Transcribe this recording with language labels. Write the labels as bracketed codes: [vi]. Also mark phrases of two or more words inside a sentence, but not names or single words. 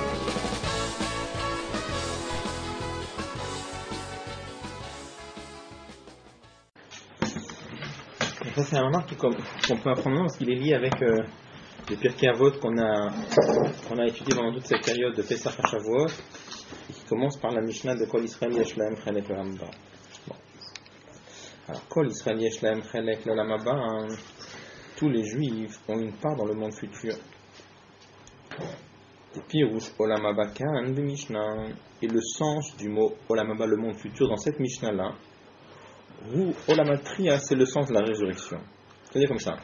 [fr] Ça c'est un remarque qu'on peut apprendre parce qu'il est lié avec les Pirkei Avot qu'on a étudié pendant toute cette période de Pesach à Shavuot, qui commence par la Mishnah de [he] כל ישראל יש להם חלק לעולם הבא. Alors כל ישראל יש להם חלק לעולם הבא, [fr] tous les Juifs ont une part dans le monde futur. [he] פירוש עולם הבא כאן [fr] de Mishnah, et le sens du mot [he] עולם הבא, [fr] le monde futur, dans cette Mishnah là. Ou Olamatria, c'est le sens de la résurrection. C'est-à-dire comme ça.